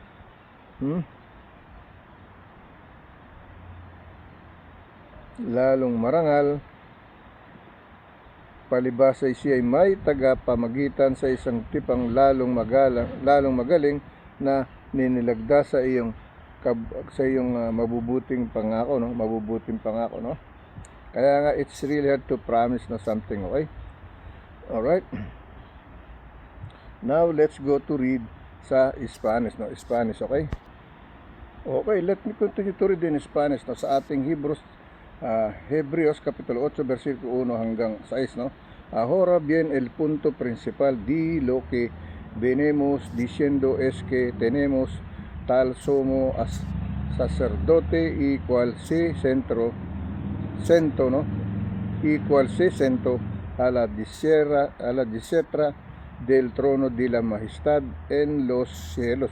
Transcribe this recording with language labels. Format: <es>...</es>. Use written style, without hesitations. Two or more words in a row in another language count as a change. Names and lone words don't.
<tl>palibas ay siya ay may tagapamagitan sa isang tipang lalong magaling na ninilagda sa iyong mabubuting pangako, no? Mabubuting pangako, no? Kaya nga,</tl> <en>it's really hard to promise na something, okay? Alright. Now, let's go to read sa Spanish, no? Spanish, okay? Okay, let me continue to read in Spanish, no?</en> <tl>Sa ating Hebreos, kapitulo 8, versikulo 1 hanggang 6, no?</tl> <es>Ahora bien, el punto principal de lo que venimos diciendo es que tenemos tal sumo sacerdote y cual se sentó, ¿no? Y cual se sentó a la diestra del trono de la majestad en los cielos.</es>